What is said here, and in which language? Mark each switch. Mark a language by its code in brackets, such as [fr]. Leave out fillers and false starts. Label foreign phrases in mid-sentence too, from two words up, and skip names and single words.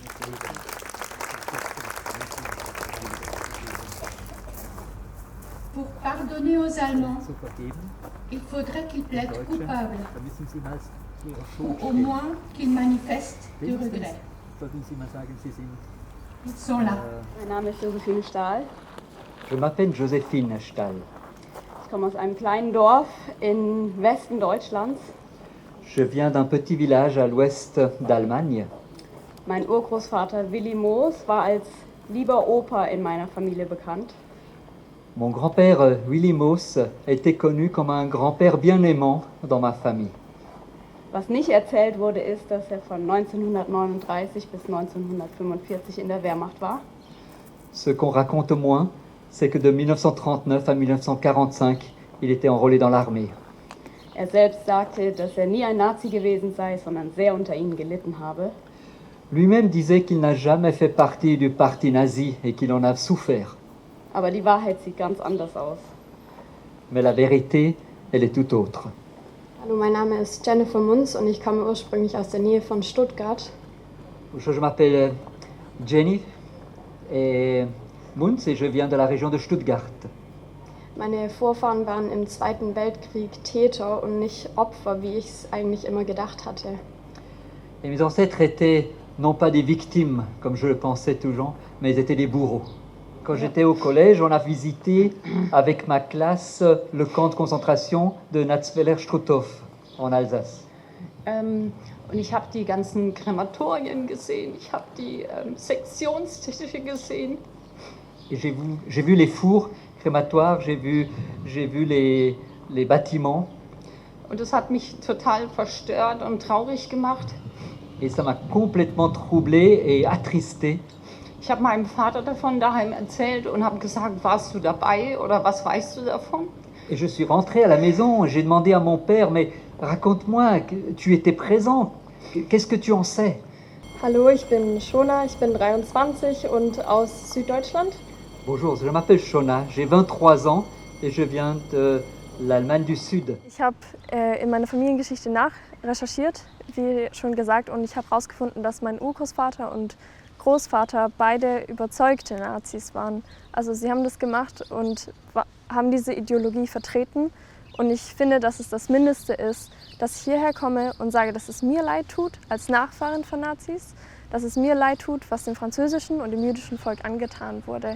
[fr] Pour pardonner aux Allemands, il faudrait qu'ils plaident coupables, ou au moins qu'ils manifestent du regret. Ils sont là. [de] Mein Name ist Josephine Stahl. [fr] Je m'appelle Joséphine Stahl. [de] Ich komme aus einem kleinen Dorf im Westen Deutschlands. [fr] Je viens d'un petit village à l'ouest d'Allemagne. [de] Mein Urgroßvater Willi Moos war als lieber Opa in meiner Familie bekannt. [fr] Mon grand-père Willy Moos était connu comme un grand-père bien aimant dans ma famille. [de] Was nicht erzählt wurde, ist, dass er von 1939 bis 1945 in der Wehrmacht war. [fr] Ce qu'on raconte moins, c'est que de 1939 à 1945, il était enrôlé dans l'armée. [de] Er selbst sagte, dass er nie ein Nazi gewesen sei, sondern sehr unter ihnen gelitten habe. [fr] Lui-même disait qu'il n'a jamais fait partie du parti nazi et qu'il en a souffert. [de] Aber die Wahrheit sieht ganz anders aus. [fr] Mais la vérité, elle est tout autre. [de] Hallo, mein Name ist Jennifer Munz und ich komme ursprünglich aus der Nähe von Stuttgart. [fr] Je m'appelle Jenny Munz et je viens de la région de Stuttgart. [de] Meine Vorfahren waren im Zweiten Weltkrieg Täter und nicht Opfer, wie ich es eigentlich immer gedacht hatte. [fr] Et mes ancêtres étaient non pas des victimes, comme je le pensais toujours, mais ils étaient des bourreaux. Quand j'étais au collège, on a visité avec ma classe le camp de concentration de Natzweiler-Struthof en Alsace. [de] Und ich habe die ganzen Krematorien gesehen, ich habe die Sektionstische gesehen. [fr] Et j'ai vu les fours crématoires, j'ai vu les bâtiments. [de] Und das hat mich total verstört und traurig gemacht. [fr] Et ça m'a complètement troublé et attristé. [de] Ich habe meinem Vater davon daheim erzählt und habe gesagt, warst du dabei oder was weißt du davon? [fr] Et je suis rentré à la maison, j'ai demandé à mon père, mais raconte-moi, tu étais présent, qu'est-ce que tu en sais? [de] Hallo, ich bin Shona, ich bin 23 und aus Süddeutschland. [fr] Bonjour, je m'appelle Shona, j'ai 23 ans et je viens de l'Allemagne du Sud. [de] Ich habe in meiner Familiengeschichte nachrecherchiert, wie schon gesagt, und ich habe herausgefunden, dass mein Urgroßvater und Großvater beide überzeugte Nazis waren. Also sie haben das gemacht und haben diese Ideologie vertreten. Und ich finde, dass es das Mindeste ist, dass ich hierher komme und sage, dass es mir leid tut, als Nachfahrin von Nazis, dass es mir leid tut, was dem französischen und dem jüdischen Volk angetan wurde.